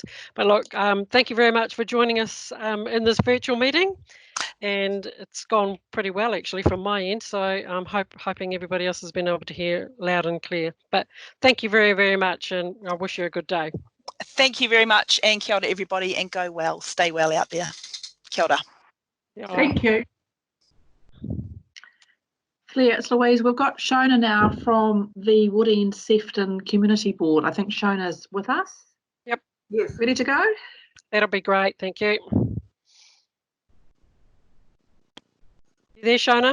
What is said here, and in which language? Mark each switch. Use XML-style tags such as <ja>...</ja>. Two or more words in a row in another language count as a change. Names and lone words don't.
<en>But look, thank you very much for joining us in this virtual meeting. And it's gone pretty well, actually, from my end. So I'm hoping everybody else has been able to hear loud and clear. But thank you very, very much, and I wish you a good day. Thank you very much, and</en> <mi>kia ora</mi> <en>everybody, and go well, stay well out there.</en> <mi>Kia ora.</mi> <en>Thank you. Claire, it's Louise. We've got Shona now from the Woody and Sefton Community Board. I think Shona's with us. Yep. Yes. Ready to go? That'll be great. Thank you. You there, Shona?</en>